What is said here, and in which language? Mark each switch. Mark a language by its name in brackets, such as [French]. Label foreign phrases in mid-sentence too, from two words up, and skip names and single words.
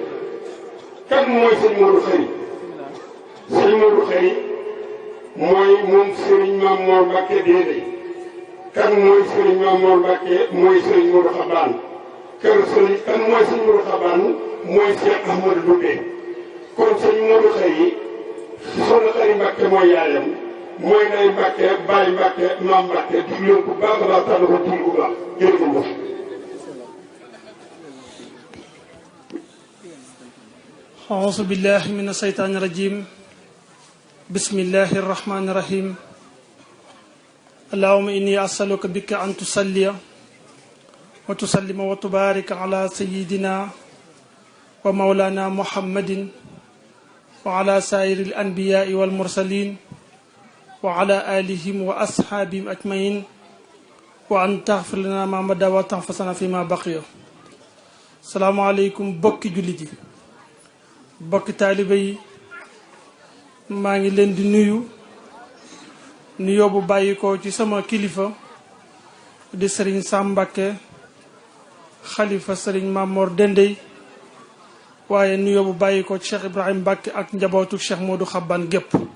[Wolof] kan mooy sëñ Modou Khary sëñ Modou Khary mooy moom Serigne Mame Mor Mbacke déedéet kan mooy Serigne Mame Mor Mbacke mooy Serigne Modou Xabaan kan mooy sëñ Modou Xabaan mooy Cheikh Ahmadou Doubé kon sëñ Modou Khary soxna Khary Mbacke mooy yaayam mooy Ndeye Mbacke Baye Mbacke Mame Mbacke diglu leen bu baax a baax tànn ko tuul bu baax jërëjëf. [Arabic] أعوذ بالله من الشيطان الرجيم بسم الله الرحمن الرحيم اللهم إني أسألك بك أن تصلي وتسلم وتبارك على سيدنا ومولانا محمد وعلى سائر الأنبياء والمرسلين وعلى آلهم وأصحابهم أجمعين وأن تغفر لنا ما مضى وتنفسنا فيما بقي. السلام عليكم [Wolof] bokki julit bokki taaliba yi maa ngi leen di nuyoo bu bàyyi ko ci sama kilifa di sëriñ Sam Mbacké xalifa sëriñ Mame Mor Dendey waaye nuyoo bu bàyyi ko ci Cheikh Ibrahim Mbacké ak njabootu Cheikh Modou Xabaan gépp